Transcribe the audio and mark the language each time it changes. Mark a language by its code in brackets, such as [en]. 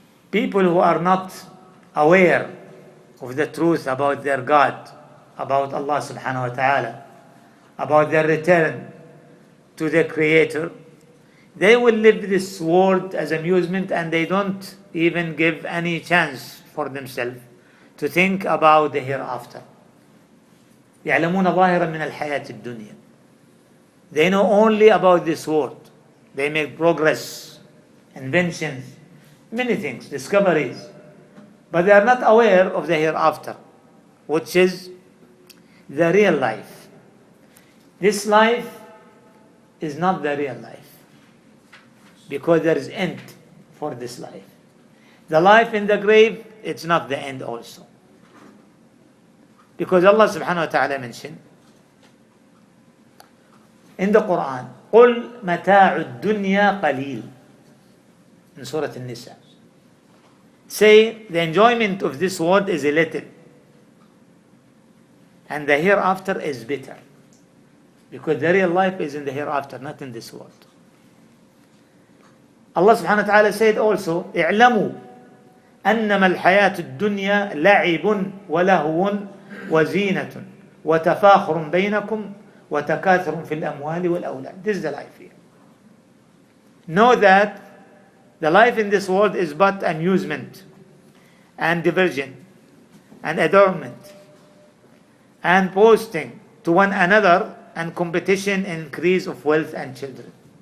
[en] People who are not aware of the truth about their God, about Allah subhanahu wa ta'ala, about their return to the Creator, they will live this world as amusement, and they don't even give any chance for themselves to think about the hereafter. [ar] يعلمون ظاهرا من الحياة الدنيا. [en] They know only about this world. They make progress, inventions, many things, discoveries. But they are not aware of the hereafter, which is the real life. This life is not the real life, because there is end for this life. The life in the grave, it's not the end also. Because Allah subhanahu wa ta'ala mentioned in the Quran, [ar] قُلْ مَتَاعُ الدُّنْيَا قَلِيلٌ, [en] in Surah An-Nisa. Say, the enjoyment of this world is a little, and the hereafter is better. Because the real life is in the hereafter, not in this world. Allah subhanahu wa ta'ala said also, [ar] اعلموا أنما الحياة الدنيا لعب ولهو وزينة وتفاخر بينكم وتكاثر في الأموال والأولاد. [en] This is the life here. Know that the life in this world is but amusement and diversion and adornment and boasting to one another and competition and increase of wealth and children.